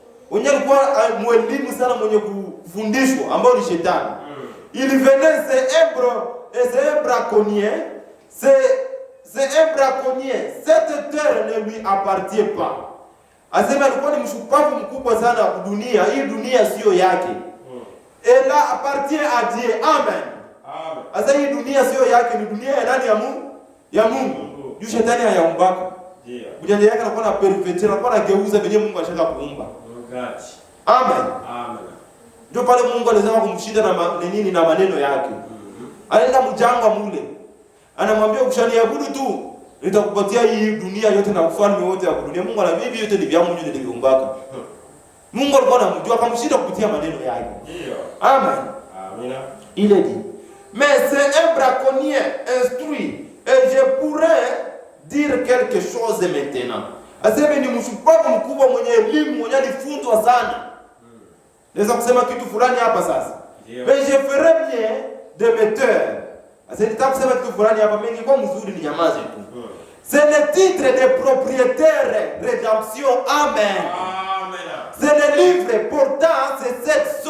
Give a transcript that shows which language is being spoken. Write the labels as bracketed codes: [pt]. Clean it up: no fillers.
[sw] Mwenye alikuwa mwalimu sana mwenye kufundishwa ambao ni shetani. [fr] Il venait c'est un braconnier. C'est un braconnier. Cette terre ne lui appartient pas. [sw] Asema alikuwa ni mshupavu mkubwa sana wa dunia. Hii dunia sio yake. [fr] Et là appartient à Dieu. [sw] Amen. Amen. Asa hii dunia sio yake, ni dunia ya nani? Ya Mungu. Ya Mungu. Yu shetani hayaumbaka. Ndio. Ujanja yake anakuwa na perfect, anakuwa anageuza venye Mungu anataka kuumba. Amen. Amen. Ndio pale Mungu alizama kumshinda na nini na maneno yake. Anaenda mjangwa mule. Anamwambia ukishaniabudu tu, nitakupatia hii dunia yote na ufalme wote wa dunia. Mungu anamwambia hivi yote ni vya Mungu ndio niliumbaka. Mungu alikuwa anamjua akamshinda kupitia maneno yake. Ndio. Amen. Amina. [fr] Il est dit, mais c'est un braconnier instruit et je pourrais dire quelque chose maintenant. [sw] Aseme ni mshupavu mkubwa mwenye elimu, mwenye alifunzwa sana. Naweza kusema kitu fulani hapa sasa. [fr] Mais je ferais bien de me taire. [sw] Aseme nitakusema kitu fulani hapa, mengi kwa mzuri ni nyamaze tu. [fr] C'est le titre de propriétaire rédemption. Amen. Amen. C'est le livre portant ces 7 sceaux.